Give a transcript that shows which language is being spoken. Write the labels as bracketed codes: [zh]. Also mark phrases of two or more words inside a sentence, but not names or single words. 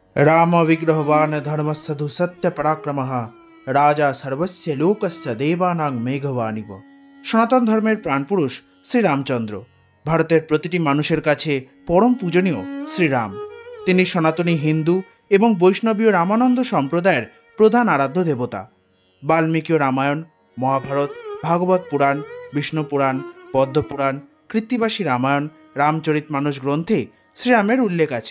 [sa] राम विग्रहवान धर्मस्सधु सत्य पराक्रमः राजा सर्वस्य लोकस्य देवानां मेघवानिव। [bn] সনাতন ধর্মের প্রাণপুরুষ শ্রীরামচন্দ্র ভারতের প্রতিটি মানুষের কাছে পরম পূজনীয় শ্রীরাম। তিনি সনাতনী হিন্দু এবং বৈষ্ণবীয় রামানন্দ সম্প্রদায়ের প্রধান আরাধ্য দেবতা। বাল্মীকি রামায়ণ, মহাভারত, ভাগবত পুরাণ, বিষ্ণু পুরাণ, পদ্মপুরাণ, কৃত্তিবাসী রামায়ণ, রামচরিতমানস গ্রন্থে শ্রীরামের উল্লেখ আছে।